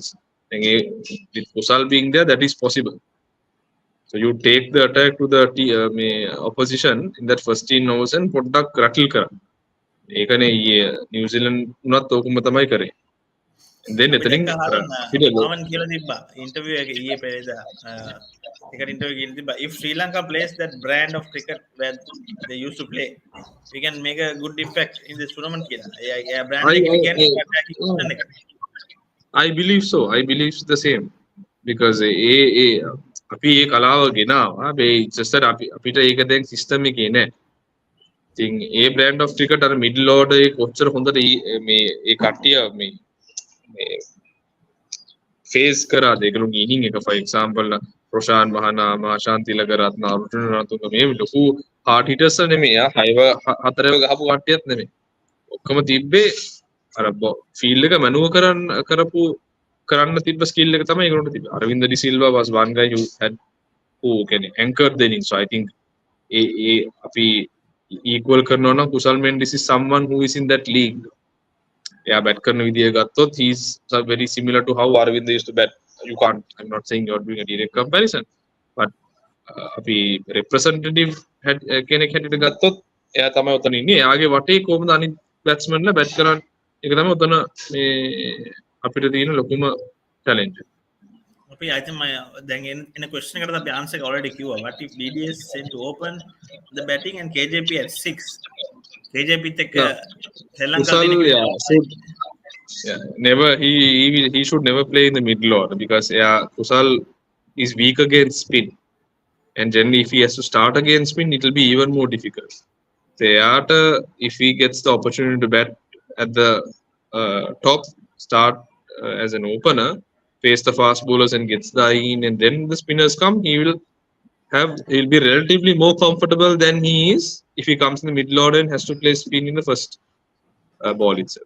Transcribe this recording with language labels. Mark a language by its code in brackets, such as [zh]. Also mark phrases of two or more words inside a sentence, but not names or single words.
[en] then with Kusal being there, that is possible. So you take the attack to the opposition in that first 10 overs and [si] පොඩ්ඩක් rattle කරන්න. ඒකනේ ඊයේ නිව්සීලන්ඩ් උනත් ඕකම තමයි කරේ. then එතනින් මම කියලා තිබ්බා ඉන්ටර්වියු එකේ ඊයේ පෙරේදා එකට ඉන්ටර්වියු එකකින් තිබ්බා [en] if Sri Lanka plays that brand of cricket where they used to play, we can make a good impact in this tournament කියලා. [si] ඒ brand එක කියන්නේ [en] I believe so. I believe the same because [si] අපි ඒ කලාව ගෙනාවා. [en] it's just that [si] අපිට ඒක දැන් සිස්ටම් එකේ නෑ. ඉතින් ඒ [en] brand of cricket [si] අර [en] middle order [si] එක කොච්චර හොඳට මේ ඒ කට්ටිය මේ face කරාද ඒගොල්ලෝගේ ඉනිං එක [en] for example [si] රොෂාන් මහනාම ශාන්ති ලගරත්න අර්ජුන රණතුංග මේ ලොකු [en] hard hitters [si] නෙමෙයි. හයව හතරව ගහපු කට්ටියත් නෙමෙයි. ඔක්කොම තිබ්බේ අර ෆීල්ඩ් එක මැනුව කරන්න තිබ්බ ස්කිල් එක තමයි ඒගොල්ලන්ට තිබ්බේ. [en] අරවින්ද ඩි සිල්වා was one guy who can anchor the innings. So I think [si] අපි equal කරනවා නම් [en] කුසල් මෙන්ඩිස් is someone who is in that league. Yeah, [si] bat කරන විදිය ගත්තොත් [en] he's very similar to how Arvind used to bat. I'm not saying you're doing a direct comparison, but [si] අපි representative කෙනෙක් හැටියට ගත්තොත් එයා තමයි උතන ඉන්නේ. එයාගේ වටේ කොහොමද අනිත් batsmanලා bat කරන්නේ? ඒක තමයි උතන මේ අපිට තියෙන ලොකුම challenge. අපි [en] I think [si] දැන් එන question එකට අපි answer එක already කිව්වා. [en] What if BDS sent to open the batting and KJP at 6? [si] KJP එක්ක Sri Lanka [en] never he should never play in the middle order because Kusal is weak against spin. and then if he has to start against me, it will be even more difficult. Theata, if he gets the opportunity to bat at the top, start as an opener, face the fast bowlers and gets the eye in, and then the spinners come, he'll be relatively more comfortable than he is if he comes in the middle order and has to play spin in the first ball itself.